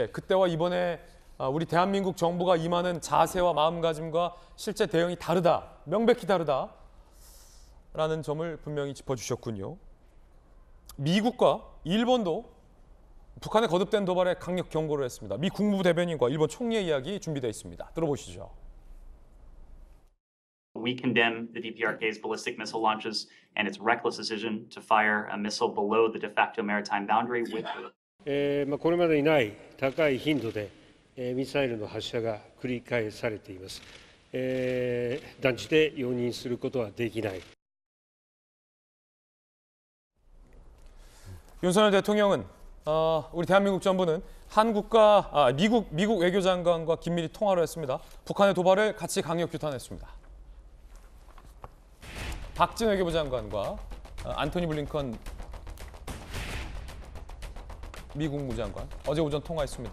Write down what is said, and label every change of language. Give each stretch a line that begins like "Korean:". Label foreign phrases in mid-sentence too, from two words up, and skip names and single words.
Korean: 그때와 이번에 우리 대한민국 정부가 임하는 자세와 마음가짐과 실제 대응이 다르다, 명백히 다르다라는 점을 분명히 짚어주셨군요. 미국과 일본도 북한의 거듭된 도발에 강력 경고를 했습니다. 미 국무부 대변인과 일본 총리의 이야기 준비되어 있습니다. 들어보시죠.
English: We condemn the DPRK's ballistic missile launches and its reckless decision to fire a missile below the de facto maritime boundary with
Japanese: これまでにない高い頻度でミサイルの発射が繰り返されています。断じて容認することはできない。
Korean: 윤석열 대통령은 우리 대한민국 정부는 미국 외교장관과 긴밀히 통화를 했습니다. 북한의 도발을 같이 강력 규탄했습니다. 박진 외교부 장관과 안토니 블링컨 미 국무장관 어제 오전 통화했습니다.